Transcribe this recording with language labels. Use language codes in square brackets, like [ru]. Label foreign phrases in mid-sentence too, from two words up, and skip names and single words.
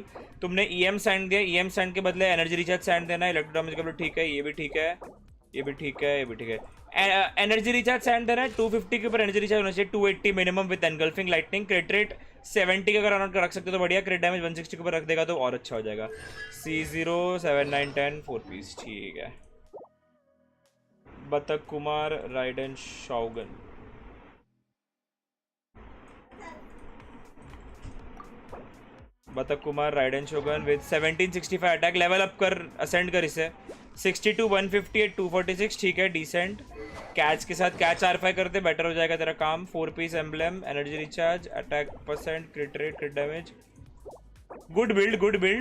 [hi] तुमने EM सैंड दिया, EM सैंड के बदले [en] energy recharge sand [hi] देना। [en] electro damage [hi] का भी ठीक है, ये भी ठीक है। ये भी ठीक है, ये भी ठीक है। [en] energy recharge sand [hi] देना है 250 के ऊपर [en] energy recharge [hi] होना चाहिए, 280 [en] minimum with Engulfing Lightning. crit rate [hi] 70 का अगर अराउंड रख सकते तो बढ़िया, [en] crit damage [hi] 160 के ऊपर रख देगा तो और अच्छा हो जाएगा। C0 7 9 10 4 पीस, ठीक है। बतक कुमार राइडन शॉगन, बतक कुमार राइडन शोगन [en] with 1765 attack, level up [hi] कर, असेंड कर इसे 62 158 246, [en] ठीक है decent। [hi] कैच के साथ कैच R5 करते [en] better हो [hi] जाएगा तेरा काम। 4 [en] piece Emblem, energy recharge, attack percent, crit rate, crit damage, good build good build.